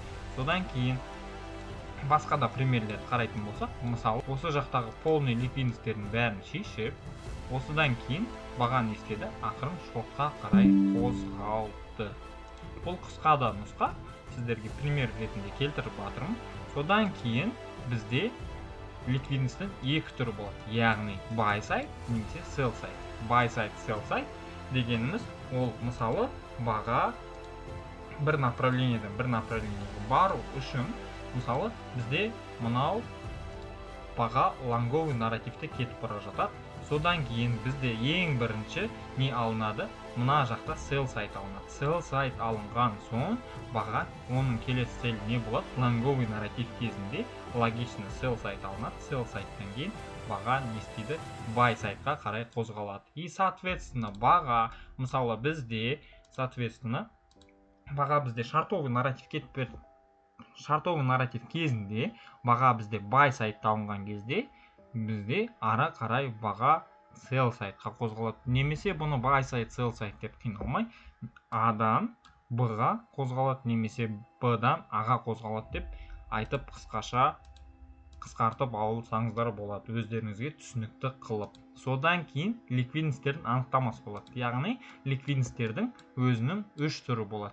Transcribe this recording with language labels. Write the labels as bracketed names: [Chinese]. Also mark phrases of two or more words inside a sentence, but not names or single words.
[Kazakh] Содан кейін басқа да примерлерді қарайтын болсақ, мысалы, осы жақтағы [Russian] полный ликвидностьтердің [Kazakh] бәрін шешіп, осыдан кейін баға не істеді? Ақырын шортқа қарай қозғалды. Бұл қысқа да нұсқа, сіздерге пример ретінде келтіріп жатырмын. Содан кейін бізде ликвидностьтің екі түрі болады. Яғни [English] buy side [Kazakh] немесе [English] sell side. Buy side, sell side [Kazakh] дегеніміз ол мысалы баға бір направлениеден бір направлениеге бару үшін, мысалы бізде мынау баға лонговый нарративте кетіп бара жатады. Содан кейін бізде ең бірінші не алынады? Мына жақта [English] sell side [Kazakh] алынады. [English] Sell side [Kazakh] алынған соң баға оның келесі целі не болады? Лонговый нарратив кезінде логично [English] sell side [Kazakh] алынады. [English] Sell side'тан [Kazakh] кейін баға не істейді? [English] Buy side'қа [Kazakh] қарай қозғалады. [Russian] И соответственно [Kazakh] баға, мысалы бізде, баға бізде шартовый нарратив кетіп берді. Шартовый нарратив кезінде баға бізде [English] buy side'та [Kazakh] алынған кезде бізде ары қарай баға [English] sell side'қа [Kazakh] қозғалады. Немесе бұны [English] buy side, sell side [Kazakh] деп қиналмай, A-дан B-ға қозғалады, немесе B-дан A-ға қозғалады деп айтып қысқартып алсаңыздар болады, өздеріңізге түсінікті қылып. Содан кейін ликвидностьтердің анықтамасы болады. Яғни ликвидностьтердің өзінің үш түрі болады.